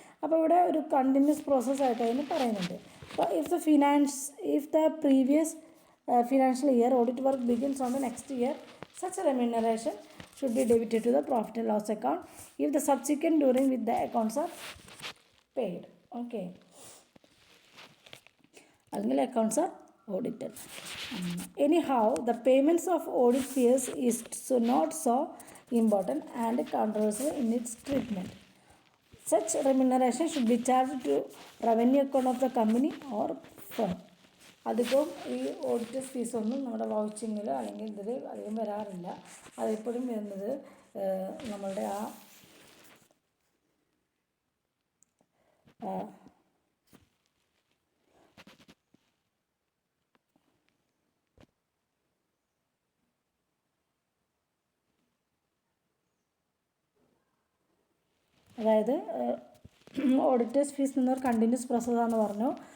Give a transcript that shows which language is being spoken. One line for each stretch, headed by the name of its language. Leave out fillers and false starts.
Malayalam: അപ്പോൾ ഇവിടെ ഒരു കണ്ടിന്യൂസ് പ്രോസസ്സായിട്ട് അതിന് പറയുന്നുണ്ട്. അപ്പോൾ
English: If the previous financial year audit work begins on the next year, such remuneration should be debited to the profit and loss account if the subsequent during with the accounts are paid. Okay,
Malayalam: അല്ലെങ്കിൽ
English: Accounts are audited. Anyhow, the payments of audit fees is not so important and controversial in its treatment. Such remuneration should be charged to revenue account of the company or firm.
Malayalam: അധികവും ഈ auditors ഫീസൊന്നും നമ്മുടെ വൗച്ചിങ്ങിൽ അല്ലെങ്കിൽ ഇതിൽ അധികം വരാറില്ല. അതെപ്പോഴും വരുന്നത് നമ്മളുടെ അതായത് ഓഡിറ്റേഴ്സ് ഫീസ് എന്നൊരു കണ്ടിന്യൂസ് പ്രോസസ്സാണെന്ന് പറഞ്ഞു.